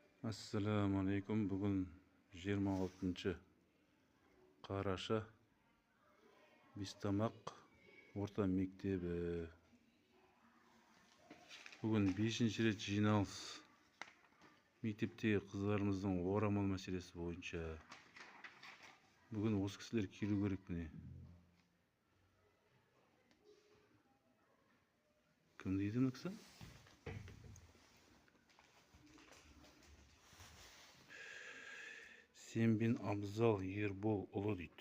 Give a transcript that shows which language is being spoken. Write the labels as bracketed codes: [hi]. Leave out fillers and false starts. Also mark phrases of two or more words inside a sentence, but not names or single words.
[ar] السلام عليكم. [kk] Bugun 26-qarasha Bistamaq o'rta mektebi. Bugun 5-ret jinalis. Mектептегі қызларымыздың орамал мәселесі бойынша. Бүгін осы кісілер келу керек міне. Кім дейді мына кісі? Сембин Абзал Ербол ұлы дейді.